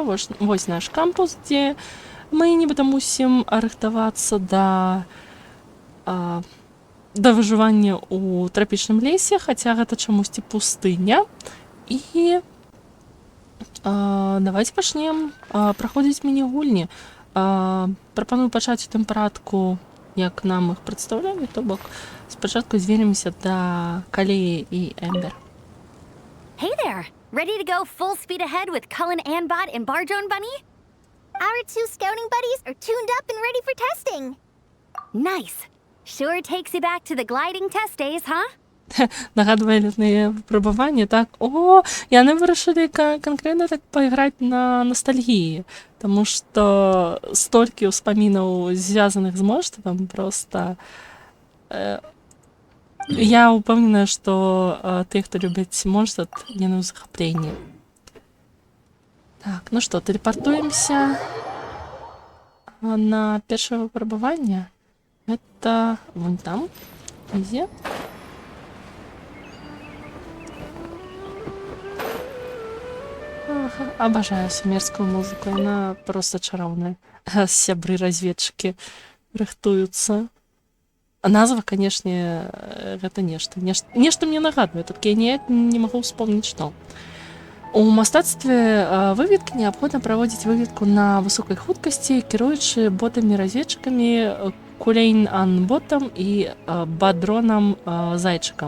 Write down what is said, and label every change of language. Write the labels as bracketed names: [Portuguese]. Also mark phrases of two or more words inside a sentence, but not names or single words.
[Belarusian] Вось наш кампус, дзе мы нібыта мусім рыхтавацца да выжывання ў трапічным лесе, хаця гэта чамусьці пустыня. І давайте пачнем праходзіць міні-гульні. Прапаную пачаць у тым парадку, як нам іх прадстаўлялі, то бок спачатку звернемся да Калеі і Эмбер. [English] Hey there! Ready to go full speed ahead with Cullen Anbot and Bardrone Bunny? Our two scouting buddies are tuned up and ready for testing. Nice! Sure takes you back to the gliding test days, huh? [Belarusian] Нагадвае летныя выпрабаванні, так? О, яны вырашылі канкрэтна так пайграць на ностальгіі, таму што столькі ўспамінаў, звязаных з мноствам, проста я ўпэўненая, што тыя, хто любяць монстрат, яны ў захапленні. Так, ну што, тэлепартуемся на першае выпрабаванне. Гэта вон там, ідзе. [Russian] Обожаю сумерскую музыку, она просто чароўная. [Belarusian] Сябры-разведчыкі рыхтуюцца. Назва, канешне, гэта нешта мне нагадвае, толькі я ніяк не магу ўспомніць, што. У мастацтве выведкі неабходна праводзіць выведку на высокай хуткасці, кіруючы ботамі-разведчыкамі Кулейн-Анботам і Бадронам-Зайчыкам.